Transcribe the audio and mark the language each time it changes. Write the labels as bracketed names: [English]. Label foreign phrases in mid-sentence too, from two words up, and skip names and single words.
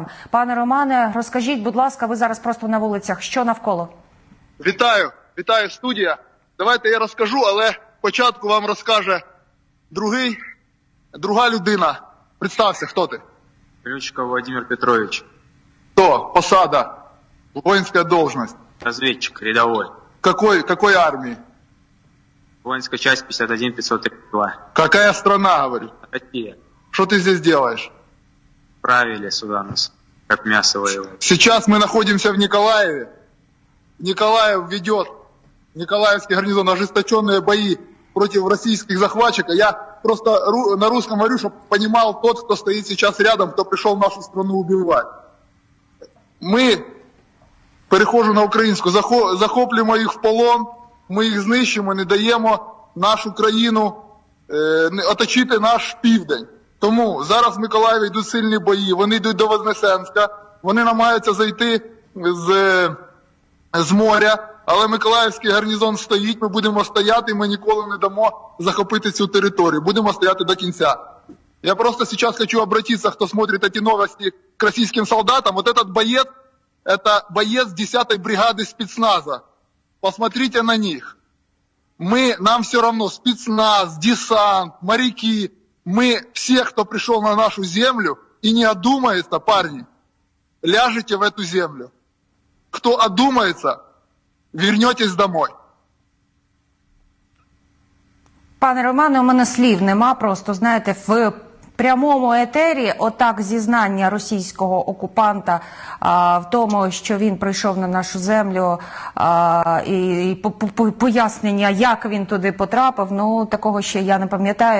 [Ukrainian] Пане Романе, розкажіть, будь ласка, ви зараз просто на вулицях. Що навколо? Вітаю, студія. Давайте я розкажу, але спочатку вам розкаже друга людина. Представся, хто ти? Ключиков Владимир Петрович. Хто? Посада, [Russian] воинская должность. Разведчик, рядовой. Какой армии? Воинская часть 51-532. Какая страна, говорю? Россия. Что ты здесь делаешь? Правили сюда нас, как мясо воевать. Сейчас мы находимся в Николаеве. Николаевский гарнизон, ожесточенные бои против российских захватчиков. Я просто на русском говорю, чтобы понимал тот, кто стоит сейчас рядом, кто пришел в нашу страну убивать. [Ukrainian] Переходжу на українську, захоплюємо їх в полон, ми їх знищимо, не даємо нашу країну оточити наш південь. Тому зараз в Миколаєві йдуть сильні бої, вони йдуть до Вознесенська, вони намагаються зайти з моря, але Миколаївський гарнізон стоїть, ми будемо стояти, ми ніколи не дамо захопити цю територію, будемо стояти до кінця. [Russian] Я просто сейчас хочу обратиться, кто смотрит эти новости, к российским солдатам. Вот этот боец, это боец 10-й бригады спецназа. Посмотрите на них. Нам все равно, спецназ, десант, моряки. Мы, все, кто пришел на нашу землю и не одумается, парни, ляжете в эту землю. Кто одумается, вернетесь домой. [Ukrainian] Пане Романе, у мене слів нема, просто, знаєте, в прямому етері отак зізнання російського окупанта в тому, що він прийшов на нашу землю, і пояснення, як він туди потрапив, ну, такого ще я не пам'ятаю.